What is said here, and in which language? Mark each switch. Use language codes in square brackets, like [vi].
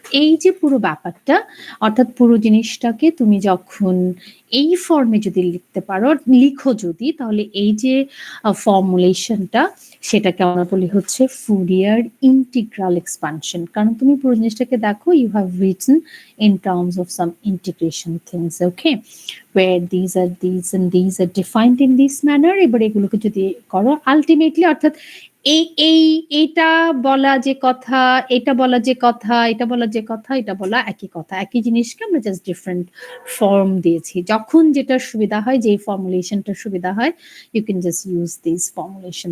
[bn] এই যে পুরো ব্যাপারটা, অর্থাৎ পুরো জিনিসটাকে তুমি যখন এই ফর্মে যদি লিখতে পারো, লিখো যদি, তাহলে এই যে ফর্মুলেশনটা সেটাকে আমরা বলি হচ্ছে ফুরিয়ার ইন্টিগ্রাল এক্সপানশন। কারণ তুমি পুরো জিনিসটাকে দেখো, [en] You have written in terms of some integration things, okay, where these are defined in this manner। [bn] এবার এগুলোকে যদি করো আলটিমেটলি, অর্থাৎ এইটা বলা যে কথা, এটা বলা যে কথা, এটা বলা যে কথা, এটা বলা একই কথা, একই জিনিসকে আমরা জাস্ট ডিফারেন্ট ফর্ম দিয়েছি। যখন যেটা সুবিধা হয়, যেই ফর্মুলেশনটা সুবিধা হয়, [en] you can just use this formulation